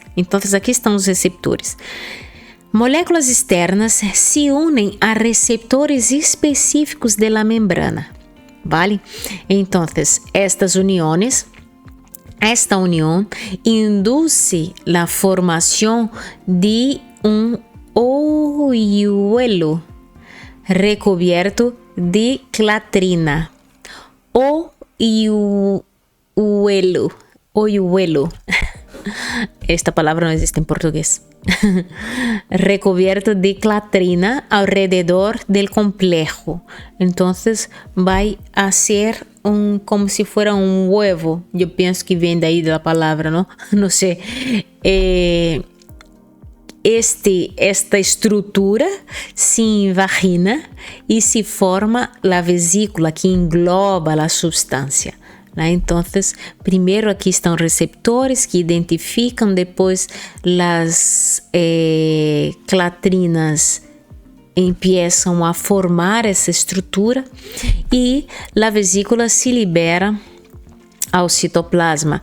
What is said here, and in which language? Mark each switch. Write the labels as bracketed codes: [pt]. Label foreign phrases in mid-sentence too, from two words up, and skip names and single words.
[pt] Então, aqui estão os receptores. Moléculas externas se unem a receptores específicos da membrana, ¿vale? Então, esta união induz a formação de um [es] hoyuelo recubierto de clatrina. Hoyuelo. [pt] Esta palavra não existe em português. [es] Recubierto de clatrina alrededor del complejo. Entonces vai a ser como se fuera um huevo. [pt] Eu penso que vem daí da palavra, não? Não sei. Esta estrutura se invagina e se forma a vesícula que engloba a substância. Então, primeiro aqui estão receptores que identificam, depois as clatrinas começam a formar essa estrutura e a vesícula se libera ao citoplasma.